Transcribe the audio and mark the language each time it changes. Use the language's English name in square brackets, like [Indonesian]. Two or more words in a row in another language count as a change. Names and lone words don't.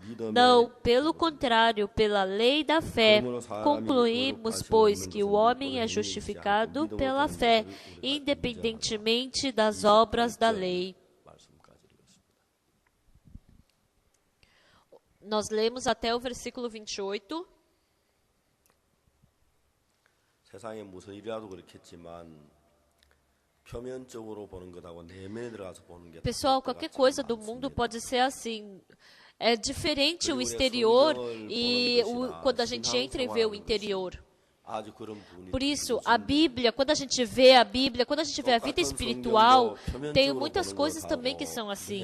[Portuguese] Não, pelo contrário, pela lei da fé. Concluímos, pois, que o homem é justificado pela fé, independentemente das obras da lei. Nós lemos até o versículo 28. [Korean] 세상에 무슨 일이라도 그렇겠지만 표면적으로 보는 것하고 내면에 들어가서 보는 게 [Portuguese] Pessoal, qualquer coisa do mundo pode ser assim. É diferente o exterior e quando a gente entra e vê o interior. Por isso, a Bíblia, quando a gente vê a Bíblia, quando a gente vê a vida espiritual, tem muitas coisas também que são assim.